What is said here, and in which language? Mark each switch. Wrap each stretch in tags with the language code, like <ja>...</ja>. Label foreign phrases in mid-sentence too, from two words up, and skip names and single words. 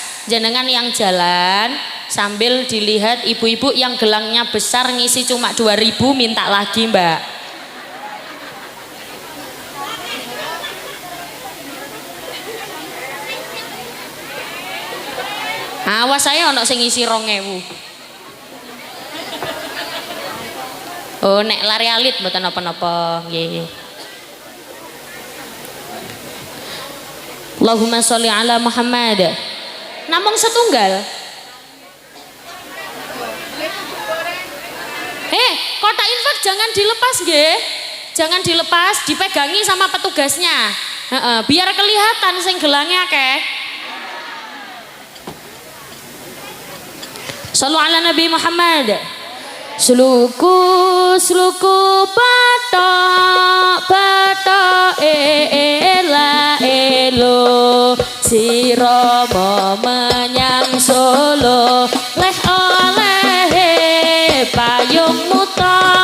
<id>Jenengan yang jalan sambil dilihat ibu-ibu yang gelangnya besar ngisi cuma 2.000 minta lagi Mbak.</id> <jv>Awas saya ono sing ngisi 2.000. Oh nek lari alit mboten napa-napa nggih.</jv> <ar>اللهم صل على محمد.</ar> <jv>Namung setunggal. Kotak infak jangan dilepas nggih.</jv> <id>Jangan dilepas, dipegangi sama petugasnya.</id> <jv>Biar kelihatan sing gelange akeh.</jv> <ar>صلوا على النبي محمد.</ar> <jv>Sluku batok ela elo sira menyang Solo leh oleh payung muta.</jv>